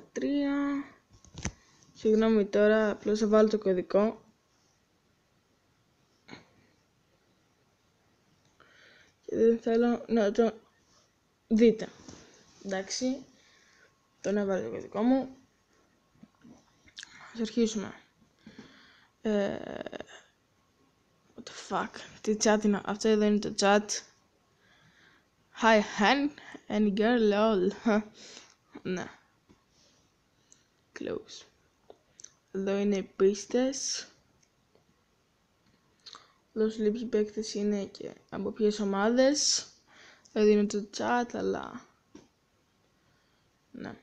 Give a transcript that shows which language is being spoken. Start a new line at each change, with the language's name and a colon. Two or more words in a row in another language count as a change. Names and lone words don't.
Greek: Συγγνώμη τώρα, απλώς θα βάλω το κωδικό. Και δεν θέλω να το δείτε. Εντάξει, τον έβαλα το κωδικό μου. Ας αρχίσουμε.
English: What the fuck,
Greek: τι chat είναι αυτό? Εδώ είναι το chat.
English: Hi hen, any girl, lol.
Greek: Ναι. Close. Εδώ είναι οι πίστες. Εδώ στους λίγους παίκτες είναι και από ποιες ομάδες. Εδώ είναι το chat, αλλά ναι.